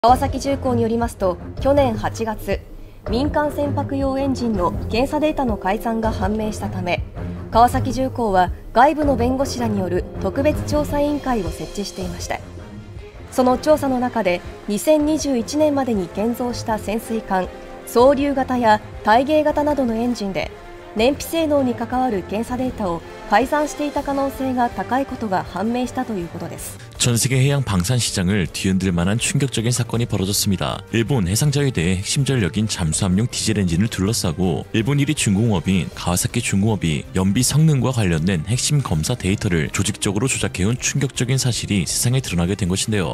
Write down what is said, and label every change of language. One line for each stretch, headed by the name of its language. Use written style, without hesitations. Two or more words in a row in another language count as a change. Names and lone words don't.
Japanese: 川崎重工によりますと、去年8月、民間船舶用エンジンの検査データの改ざんが判明したため、川崎重工は外部の弁護士らによる特別調査委員会を設置していました。その調査の中で、2021年までに建造した潜水艦、双竜型や大芸型などのエンジンで、燃費性能に関わる検査データを改ざんしていた可能性が高いことが判明したということです。
Korean: 전 세계 해양 방산 시장을 뒤흔들 만한 충격적인 사건이 벌어졌습니다. 일본 해상자위대의 핵심 전력인 잠수함용 디젤 엔진을 둘러싸고 일본 1위 중공업인 가와사키 중공업이 연비 성능과 관련된 핵심 검사 데이터를 조직적으로 조작해온 충격적인 사실이 세상에 드러나게 된 것인데요.